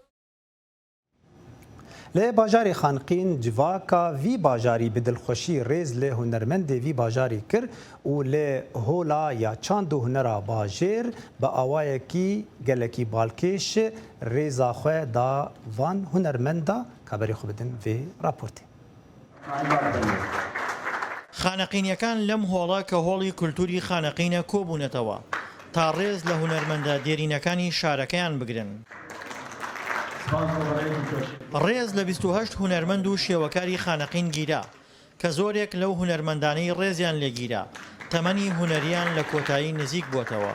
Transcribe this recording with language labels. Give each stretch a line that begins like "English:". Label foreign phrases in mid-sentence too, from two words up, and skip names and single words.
Kurdish: لێ باژارê xanqîn civaka vî bajarî bi dilxweşî rêz lê hunermendê vî bajarî kir û lê hola ya çand û hunera bajêr bi awayekî gelekî balkêş rêza xwe da van hunermenda kaberê xwe bidin vê raportê.
Central Kurdish: خانەقینیەکان لەم هۆڵە کە هۆڵی کولتوری خانەقینە کۆبوونەتەوە تا ڕێز لە هونەرمەندە دێرینەکانی شارەکەیان بگرن. ڕێز لە 28 هونەرمەند و شێوەکاری خانەقین گیرا کە زۆرێک لەو هونەرمەندانەی ڕێزیان لێگیرا تەمەنی هونەریان لە کۆتایی نزیک بووتەوە.